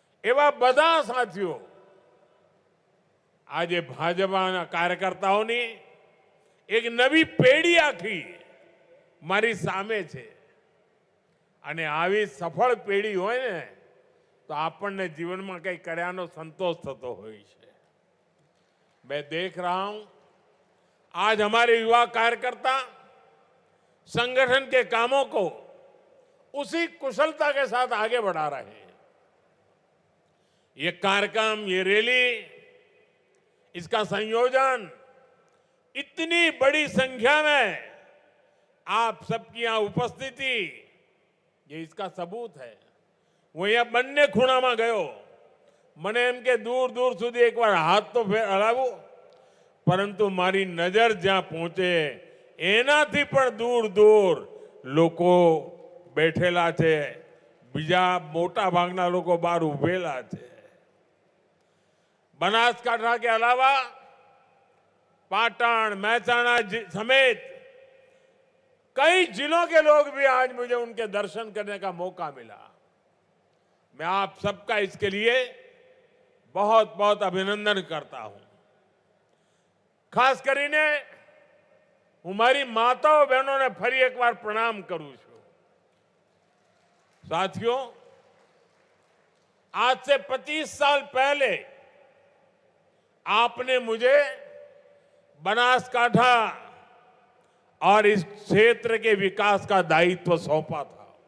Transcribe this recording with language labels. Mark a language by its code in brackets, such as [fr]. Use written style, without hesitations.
[gu] એવા બધા સાથીઓ આજે ભાજપાના કાર્યકર્તાઓની એક નવી પેઢી આખી મારી સામે છે, અને આવી સફળ પેઢી હોય ને તો આપણને જીવનમાં કંઈ કર્યાનો સંતોષ થતો હોય છે। [hi] मैं देख रहा हूं आज हमारे युवा कार्यकर्ता संगठन के कामों को उसी कुशलता के साथ आगे बढ़ा रहे हैं। ये कार्यक्रम, ये रैली, इसका संयोजन इतनी बड़ी संख्या में आप सबकी यहां उपस्थिति, ये इसका सबूत है। वो यहां [gu] બંને ખૂણામાં ગયો, મને એમ કે દૂર દૂર સુધી એકવાર હાથ તો હલાવું, પરંતુ મારી નજર જ્યાં પહોંચે એનાથી પણ દૂર દૂર લોકો બેઠેલા છે, બીજા મોટા ભાગના લોકો બહાર ઉભેલા છે। [hi] बनासकांठा के अलावा पाटन, महसाणा समेत कई जिलों के लोग भी आज मुझे उनके दर्शन करने का मौका मिला। मैं आप सबका इसके लिए बहुत बहुत अभिनंदन करता हूं। [gu] खास કરીને હું મારી માતાઓ બહેનોને ફરી એકવાર પ્રણામ કરું છું। [hi] साथियों, आज से 25 साल पहले आपने मुझे बनासकांठा और इस क्षेत्र के विकास का दायित्व सौंपा था।